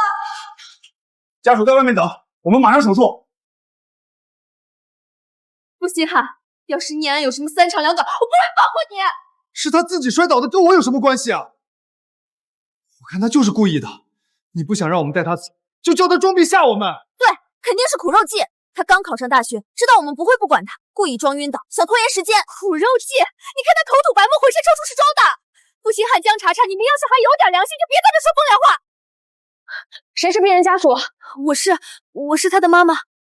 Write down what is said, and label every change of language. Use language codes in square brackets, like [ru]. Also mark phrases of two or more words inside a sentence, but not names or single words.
[zh] 家屬在外面等，我們馬上手術。傅星漢，要是念安有什麼3長2短，我不會放過你。是他自己摔倒的，跟我有什麼關係啊？我看他就是故意的。你不想讓我們帶他走，就叫他裝病嚇我們。對，肯定是苦肉計。他剛考上大學，知道我們不會不管他，故意裝暈倒，想拖延時間。苦肉計？你看他口吐白沫，渾身抽搐是裝的。傅星漢、江茶茶，你们要是還有點良心，就別在這說風涼話。誰是病人家屬？我是他的媽媽。